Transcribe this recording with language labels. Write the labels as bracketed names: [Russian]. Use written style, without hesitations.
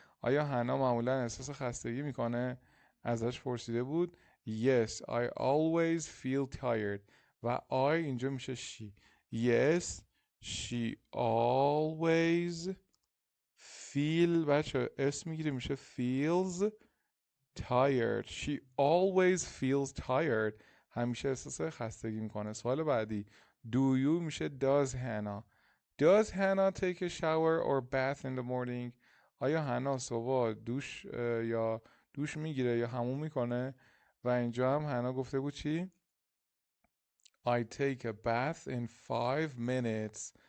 [Persian] آیا حنا معمولا احساس خستگی میکنه؟ ازش پرسیده بود [English] yes I always feel tired [Persian] و I اینجا میشه she. [English] yes she always feel [Persian] بچه اسم میگیره میشه [English] feels tired. she always feels tired [Persian] همیشه احساس خستگی میکنه. سوال بعدی [English] do you میشه does Hannah take a shower or bath in the morning. [Persian] آیا حنا صبح یا دوش میگیره یا حموم میکنه و اینجا هم حنا گفته بود چی [English] I take a bath in 5 minutes.